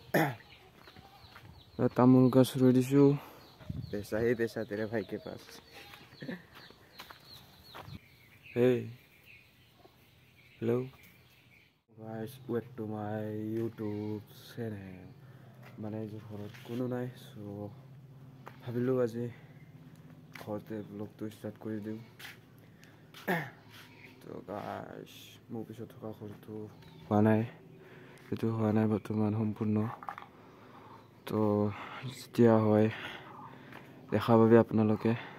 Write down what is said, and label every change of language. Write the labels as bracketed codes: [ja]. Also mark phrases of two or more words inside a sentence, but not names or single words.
[as] তামোল গছ ৰুই দিছো [hi] पैसा ही पैसा तेरे भाई के पास [en] hey hello guys welcome to my YouTube channel [as] মানে যে ঘৰত কোনো নাই সো ভাবিলো আজি ঘৰতে ব্লগটো ষ্টাৰ্ট কৰি দিও তো গাইস মোৰ পিছত থকা ঘৰটো হোৱা নাই এটো হোৱা নাই বৰ্তমান সম্পূৰ্ণ তো যেতিয়া হয় দেখা পাবে আপোনালোকে